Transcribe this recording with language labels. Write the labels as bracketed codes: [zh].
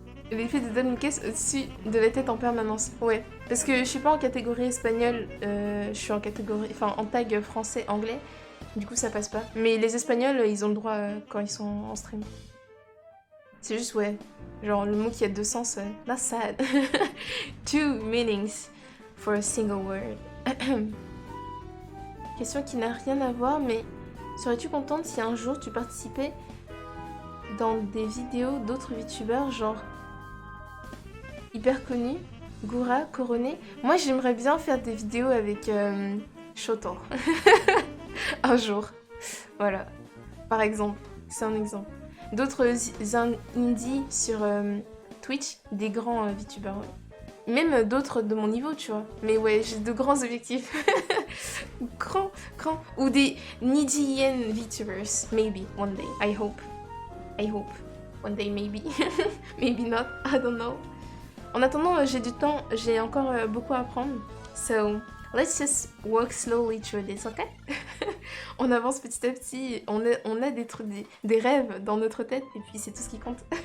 [fr] L'effet de donner une caisse au-dessus de la tête en permanence. Ouais, parce que je suis pas en catégorie espagnole, je suis en catégorie, enfin en tag français-anglais. Du coup ça passe pas. Mais les espagnols, ils ont le droit quand ils sont en stream. C'est juste, ouais, genre le mot qui a deux sens, [en] that's sad. Two meanings for a single word. [fr] Question qui n'a rien à voir, mais serais-tu contente si un jour tu participais dans des vidéos d'autres youtubeurs, genre hyper connus, Goura, Coroné? Moi j'aimerais bien faire des vidéos avec Shotor. Un jour. Voilà. Par exemple. C'est un exemple. D'autres indies sur Twitch, des grands VTubers, ouais. Même d'autres de mon niveau, tu vois. Mais ouais, j'ai de grands objectifs. Grand. Ou des Nidian VTubers. [en] Maybe, one day. I hope. One day, maybe. Maybe not. I don't know. [fr] En attendant, j'ai du temps. J'ai encore beaucoup à apprendre. [en] So, let's just walk slowly through this, ok? [fr] On avance petit à petit, on a des trucs, des rêves dans notre tête, et puis c'est tout ce qui compte.